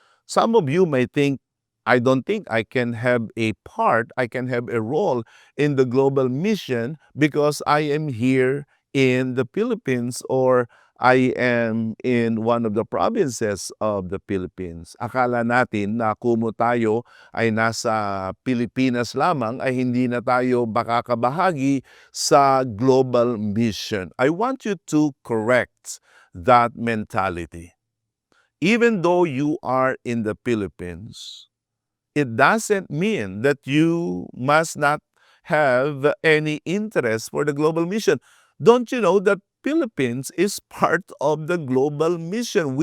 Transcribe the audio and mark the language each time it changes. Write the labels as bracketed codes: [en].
[en] Some of you may think, I don't think I can have a part, I can have a role in the global mission because I am here in the Philippines or I am in one of the provinces of the Philippines. [tl] Akala natin na kumo tayo ay nasa Pilipinas lamang ay hindi na tayo makakabahagi sa global mission. [en] I want you to correct that mentality. Even though you are in the Philippines, it doesn't mean that you must not have any interest for the global mission. Don't you know that Philippines is part of the global mission?